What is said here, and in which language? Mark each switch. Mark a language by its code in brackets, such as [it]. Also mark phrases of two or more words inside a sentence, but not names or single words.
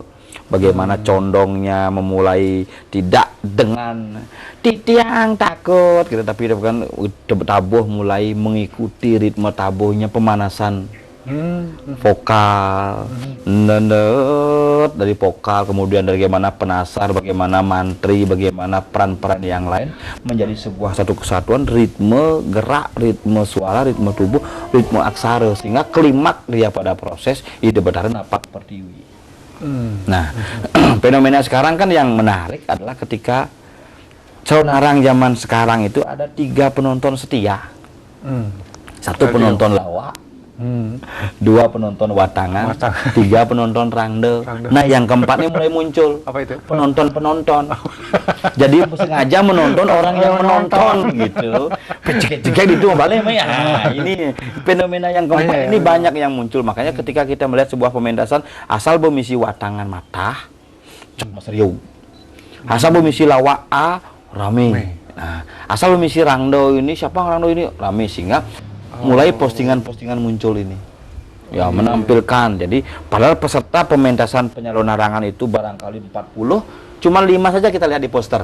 [id] Bagaimana condongnya memulai tidak dengan Titiang takut gitu, tapi kan tabuh mulai mengikuti ritme tabuhnya, pemanasan vokal, dari vokal, kemudian bagaimana penasar, bagaimana mantri, bagaimana peran-peran yang lain menjadi sebuah satu kesatuan, ritme gerak, ritme suara, ritme tubuh, ritme aksara, sehingga klimak dia pada proses ide betaran napak pertiwi. Nah, fenomena sekarang kan yang menarik adalah ketika calon arang zaman sekarang itu ada 3 penonton setia, 1 penonton lawak, 2 penonton watangan, 3 penonton rangde. Nah, yang keempatnya mulai muncul. Apa itu? Penonton. Jadi sengaja menonton orang yang menonton gitu. Jika itu balik ya. Ini fenomena yang keempat ini banyak yang muncul. Makanya ketika kita melihat sebuah pementasan, asal bomisi watangan mata, cuma serius. Asal bomisi lawak rame. Nah, asal bomisi rangdo ini, siapa rangdo ini rame, sehingga mulai postingan-postingan muncul ini. Ya, menampilkan. Jadi padahal peserta pementasan penyalon arangan itu barangkali 40, cuma 5 saja kita lihat di poster.